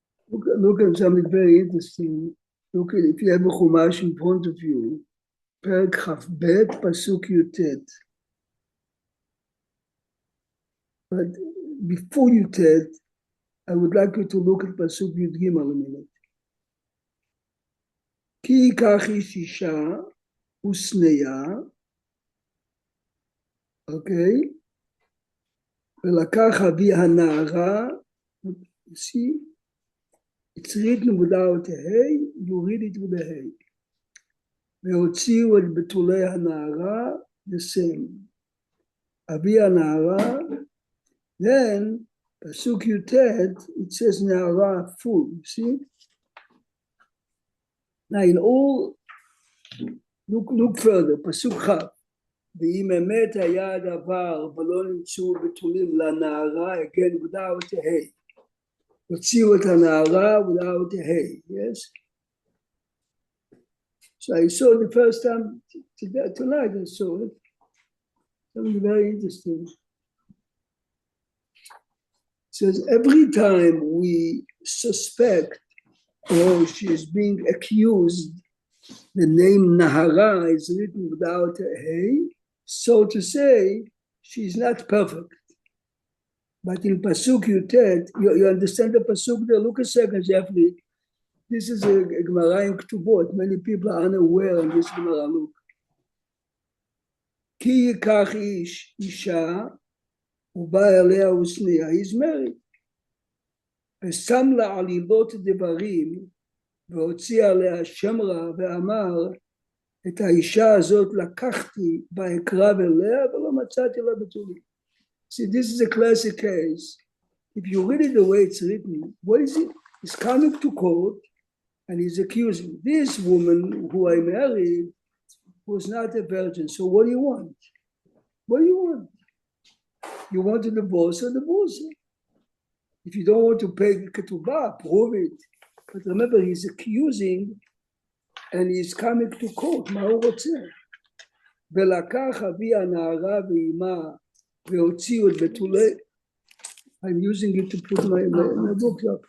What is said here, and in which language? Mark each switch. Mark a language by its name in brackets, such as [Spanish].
[English] Look at something very interesting. Look at, if you have a Chumash in front of you, פרק כ"ב, פסוק י"ט. But before י"ט, I would like you to look at פסוק י"ג a minute. [Hebrew] כי ייקח איש אישה ושניה, אוקיי? [English] ולקח אבי הנערה, see, it's written without a hey, you read it with a hey. [Hebrew] והוציאו את בתולי הנערה, the same. אבי הנערה, [English] then, פסוק י"ט, it says נערה full, see? Now in all, look further, [Hebrew] פסוק כ', ואם אמת היה הדבר ולא נמצאו בתולים לנערה, [English] again without a hey. [Hebrew] הוציאו את הנערה [English] without a hey, yes? So I saw the first time tonight, I saw it. Something very interesting. It says every time we suspect or she is being accused, the name Nahara is written without a hey, so to say, she is not perfect. But in Pasuk Yutet, you understand the Pasuk there? Look a second, Jeffrey. This is a Gemara in Ketubot. Many people are unaware of this Gemara. Look. [Hebrew] Ki yikach ish isha uba elea usniya. [English] He's married. [Hebrew] ושם לה עלילות דברים והוציא עליה שם רע ואמר את האישה הזאת לקחתי ואקרב אליה ולא מצאתי לה בתולים. [English] See, this is a classic case. If you read it the way it's written, what is it? He's coming to court and he's accusing this woman who I married was not a virgin. So what do you want? What do you want? You want to divorce her, divorce her. If you don't want to pay ketubah, prove it. But remember, he's accusing and he's coming to court. [Hebrew] מה הוא רוצה? ולקח אבי הנערה ואימה והוציאו את בתולי. [English] I'm using it to put my book.